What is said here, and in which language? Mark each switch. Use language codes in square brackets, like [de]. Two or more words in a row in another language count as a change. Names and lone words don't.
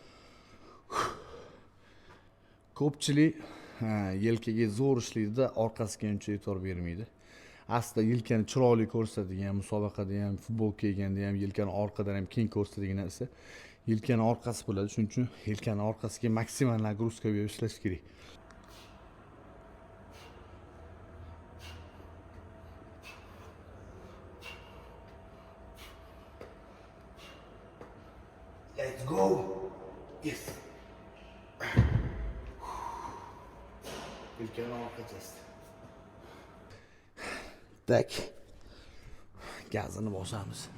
[uz] Ko'pchilik yelkaga zo'r ishlaydi-da, orqasiga uncha e'tibor bermaydi. Aslida yelkani chiroyli ko'rsatadigan, musobaqada ham, futbol kiyganda ham, yelkani orqadan ham keng ko'rsatadigan narsa yelkani orqasi bo'ladi. Shuning uchun yelkani orqasiga maksimal nagruska berib ishlash kerak. [en] Let's go. Yes. [uz] Yelkani orqachasi. Tak. Gazini bosamiz.